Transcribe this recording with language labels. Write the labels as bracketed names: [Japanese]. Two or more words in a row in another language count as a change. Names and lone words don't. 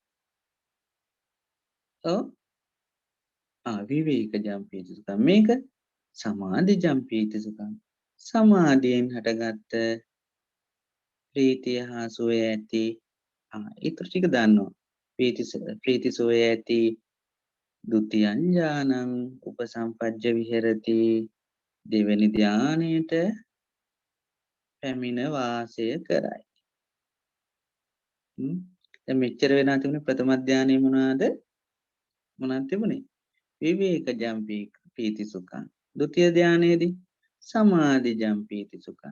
[Pali] ඔව් විවේකජං පීති සුඛං. මේක සමාධිජං පීති සුඛං. [Sinhala] සමාධියෙන් හටගත්ත ප්‍රීතිය හා සුවය ඇති ඊටු ටික දන්නවා. ප්‍රීති සුවය ඇති [Pali] ဒုတိယං ඥානං උපසම්පජ්ජ විහෙරති. [Sinhala] දෙවෙනි ධානයට පැමිණ වාසය කරයි. දැන් මෙච්චර වෙනා තිබුණේ ප්‍රථම ධානයේ මොනවද තිබුණේ? [Pali] විවේකජං පීති සුඛං. ဒုတိ ධානයේදී සමාධිජං පීති සුඛං.